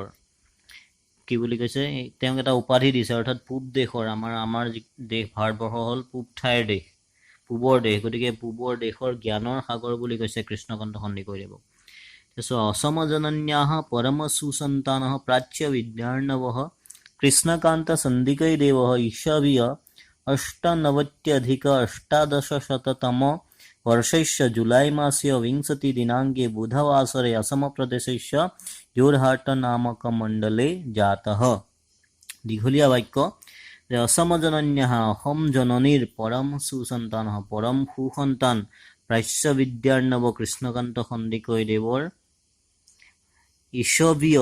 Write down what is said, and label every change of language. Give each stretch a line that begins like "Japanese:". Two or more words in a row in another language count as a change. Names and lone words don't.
Assamese: কি বুলি কৈছে, তেওঁক এটা উপাধি দিছে, অৰ্থাৎ পূব দেশৰ, আমাৰ যি দেশ ভাৰতবৰ্ষ হ'ল পূব ঠাইৰ দেশ, পূবৰ দেশ, গতিকে পূবৰ দেশৰ জ্ঞানৰ সাগৰ বুলি কৈছে কৃষ্ণকান্ত সন্দিকৈদেৱক।
Sanskrit: অসমজনন্যাः পৰম সুসন্তানः প্ৰাচ্য বিদ্যাৰ্ণৱः কৃষ্ণকান্ত সন্দিকৈদেৱः ईशवीय 98-अष्टादशशततम वर्षस्य जुलै मासस्य 20 दिनाङ्के बुधवासरे असमप्रदेशस्य যোৰহাট নামক মণ্ডলে জাতः।
Assamese: দীঘলীয়া বাক্য যে অসমজনন্যাः অসম জননীৰ
Sanskrit: পৰম সুসন্তানः
Assamese: পৰম সুসন্তান প্ৰাচ্য বিদ্যাৰ্ণৱ কৃষ্ণকান্ত সন্দিকৈদেৱৰ ঈশৱীয়